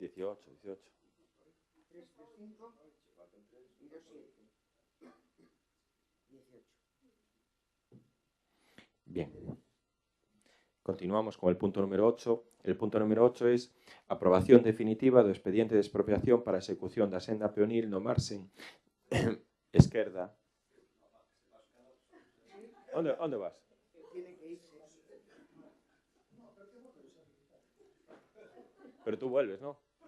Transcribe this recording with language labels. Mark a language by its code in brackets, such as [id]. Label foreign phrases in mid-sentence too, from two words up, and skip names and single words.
[es] 18. 3, 3, 5 y 2, 7. 18. Bien. Continuamos con el punto número 8. El punto número 8 es aprobación definitiva [gl] do expediente de expropiación para a execución da senda peonil no Marsen Esquerda. Onde vas? [es] Tiene que irse. Pero tú vuelves, ¿no?